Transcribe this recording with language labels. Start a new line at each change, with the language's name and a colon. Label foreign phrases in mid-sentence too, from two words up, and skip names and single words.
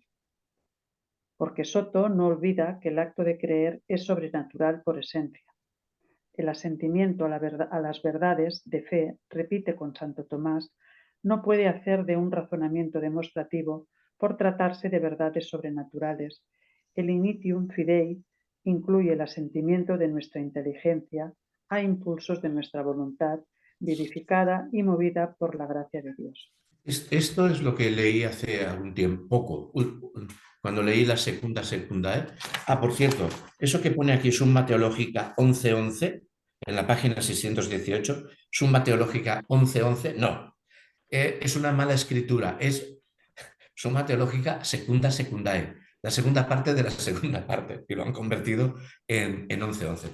Spanish: Porque Soto no olvida que el acto de creer es sobrenatural por esencia. El asentimiento a las verdades de fe, repite con Santo Tomás, no puede hacer de un razonamiento demostrativo por tratarse de verdades sobrenaturales. El
Latin: initium fidei
Spanish: incluye el asentimiento de nuestra inteligencia a impulsos de nuestra voluntad, vivificada y movida por la gracia de Dios. Esto es lo que leí hace algún tiempo, cuando leí la Secunda Secundae. Por cierto, eso que pone aquí Summa Theologica 1111, en la página 618, Summa Theologica 1111, no, es una mala escritura, es Summa Theologica Secunda Secundae, la segunda parte de la segunda parte, y lo han convertido en 1111.